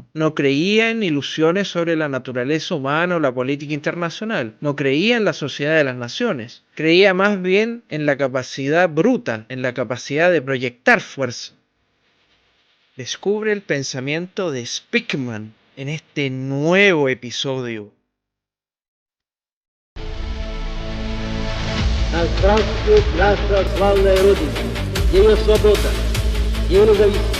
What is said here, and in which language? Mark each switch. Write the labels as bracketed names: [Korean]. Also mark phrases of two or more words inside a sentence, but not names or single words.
[Spanish] No creía en ilusiones sobre la naturaleza humana o la política internacional. No creía en la sociedad de las naciones. Creía más bien en la capacidad bruta, en la capacidad de proyectar fuerza. Descubre el pensamiento de Spikman en este nuevo episodio. [Russian] Здравствует наша славная Родина, ее свобода, ее независимость.